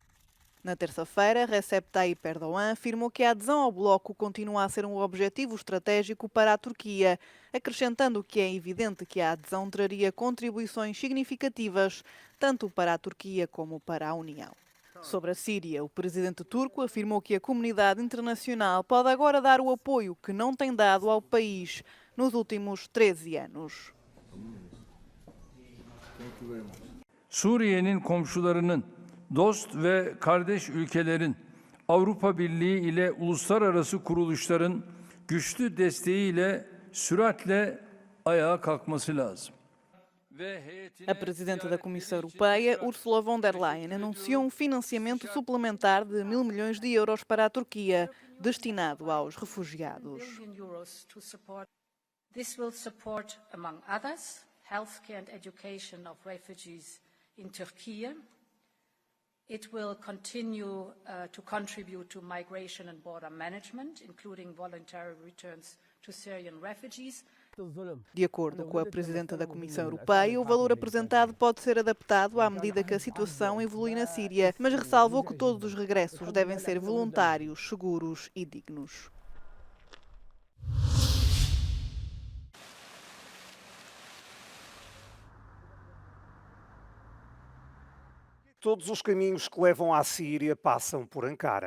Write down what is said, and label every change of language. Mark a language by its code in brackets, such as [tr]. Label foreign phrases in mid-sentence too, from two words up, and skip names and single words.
[pt] Na terça-feira, Recep Tayyip Erdogan afirmou que a adesão ao bloco continua a ser um objetivo estratégico para a Turquia, acrescentando que é evidente que a adesão traria contribuições significativas tanto para a Turquia como para a União. Sobre a Síria, o presidente turco afirmou que a comunidade internacional pode agora dar o apoio que não tem dado ao país nos últimos 13 anos. [tr] Suriye'nin komşularının, dost ve kardeş ülkelerin, Avrupa Birliği ile uluslararası kuruluşların güçlü desteğiyle süratle ayağa kalkması lazım. [pt] A presidenta da Comissão Europeia, Ursula von der Leyen, anunciou um financiamento suplementar de 1.000 milhões de euros para a Turquia, destinado aos refugiados. [en] This will support, among others, healthcare and education of refugees in Turkey. It will continue to contribute to migration and border management, including voluntary returns to Syrian refugees. [pt] De acordo com a presidenta da Comissão Europeia, o valor apresentado pode ser adaptado à medida que a situação evolui na Síria, mas ressalvou que todos os regressos devem ser voluntários, seguros e dignos. Todos os caminhos que levam à Síria passam por Ankara.